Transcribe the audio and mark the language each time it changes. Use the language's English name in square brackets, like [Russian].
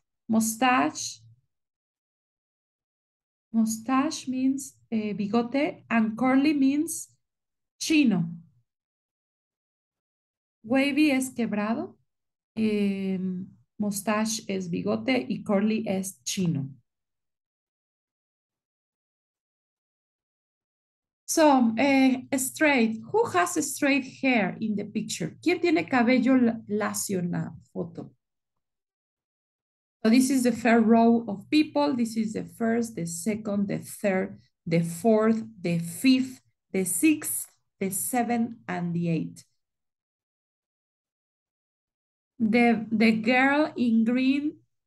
[English] Mustache means bigote, and curly means chino. [Spanish] Wavy es quebrado. Mustache es bigote y curly es chino. [English] So, straight. Who has straight hair in the picture? [Spanish] ¿Quién tiene cabello lacio en la foto? [English] So this is the first row of people. This is the first, the second, the third, the fourth, the fifth, the sixth, the seventh, and the eighth. The girl in green.